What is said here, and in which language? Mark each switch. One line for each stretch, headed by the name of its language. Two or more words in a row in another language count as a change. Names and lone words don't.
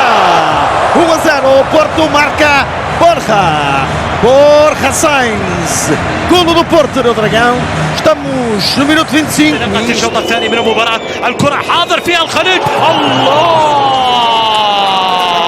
Portuguese: 1-0, o Porto marca Borja Sainz, golo do Porto no Dragão, estamos no minuto 25.
Arabic: نبقى الشوط الثاني من المباراة، الكرة حاضر فيها الخليج، الله!